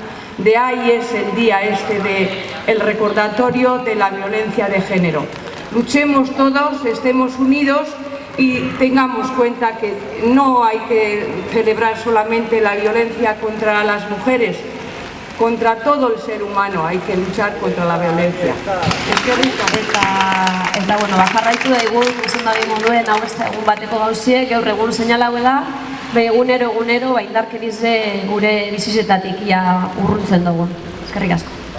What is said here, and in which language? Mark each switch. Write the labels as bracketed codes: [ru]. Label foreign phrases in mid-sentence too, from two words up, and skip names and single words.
[es] De ahí es el día del recordatorio de la violencia de género. Luchemos todos, estemos unidos y tengamos cuenta que no hay que celebrar solamente la violencia contra las mujeres, contra todo el ser humano hay que luchar contra la violencia. [eu] Eta, bueno, jarraitu daigun, izan da moduen, hau ez da egun bateko gauzie, gaur egun seinalaue da, egunero indarkerize gure bizizetatik ia urruntzen dugu. Eskerrik asko.